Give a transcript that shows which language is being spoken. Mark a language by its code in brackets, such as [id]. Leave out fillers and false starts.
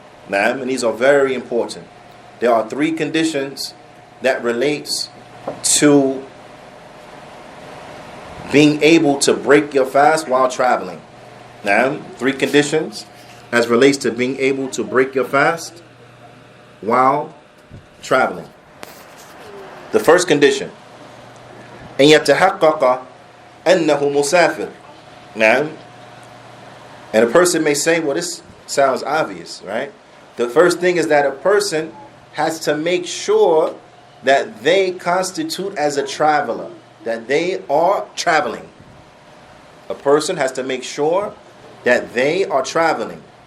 [en] And these are very important. There are 3 conditions that relates to being able to break your fast while traveling. Now, 3 conditions as relates to being able to break your fast while traveling. The first condition, [ar] أن يتحقق أنه مسافر. [en] Now, and a person may say, well, this sounds obvious, right? The first thing is that a person has to make sure that they constitute as a traveler, that they are traveling. A person has to make sure that they are traveling.